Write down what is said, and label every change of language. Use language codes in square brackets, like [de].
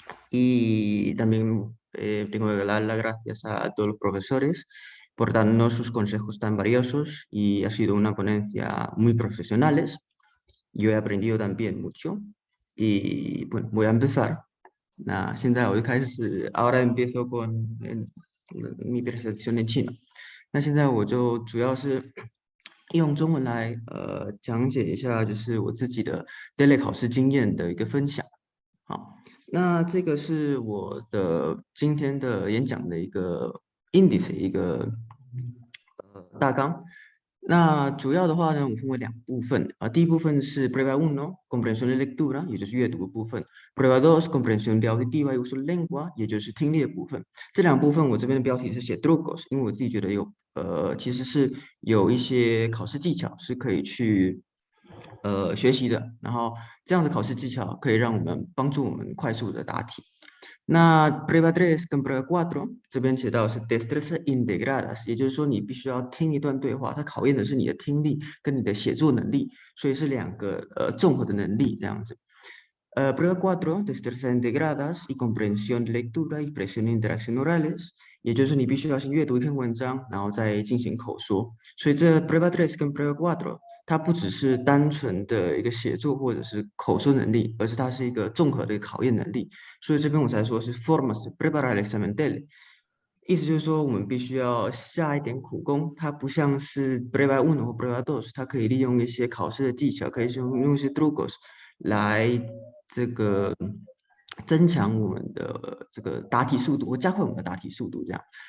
[es] Y también tengo que dar las gracias a todos los profesores por darnos sus consejos tan valiosos, y ha sido una ponencia muy profesionales. Yo he aprendido también mucho y bueno, voy a empezar. Ahora empiezo con mi presentación en chino. [zh] 那现在我就主要是用中文来讲解一下，就是我自己的这类考试经验的一个分享。好，那这个是我的今天的演讲的一个 indice 一个大纲。那主要的话呢，我分为两部分啊。第一部分是 prueba 1 comprensión de lectura，也就是阅读的部分 ； prueba 2 comprensión de auditiva y uso de lengua，也就是听力的部分。这两部分我这边的标题是写 trucos， 因为我自己觉得其实是有一些考试技巧是可以去学习的，然后这样的考试技巧可以让我们帮助我们快速的答题。那 prueba 3跟 prueba 4这边写到是 destrezas integradas，也就是说你必须要听一段对话，它考验的是你的听力跟你的写作能力，所以是两个综合的能力这样子。 Prueba 4 destrezas integradas y comprensión de lectura y expresión de interacción orales，也就是你必须要先阅读一篇文章，然后再进行口说。所以这 prueba 3跟 prueba 4它不只是单纯的一个写作或者是口说能力，而是它是一个综合的考验能力。所以这边我才说是 formas de preparar el examen DELE，意思就是说我们必须要下一点苦功。它不像是 prueba 1或 prueba 2， 它可以利用一些考试的技巧，可以用一些 trucos 来这个增强我们的这个答题速度，或加快我们的答题速度这样。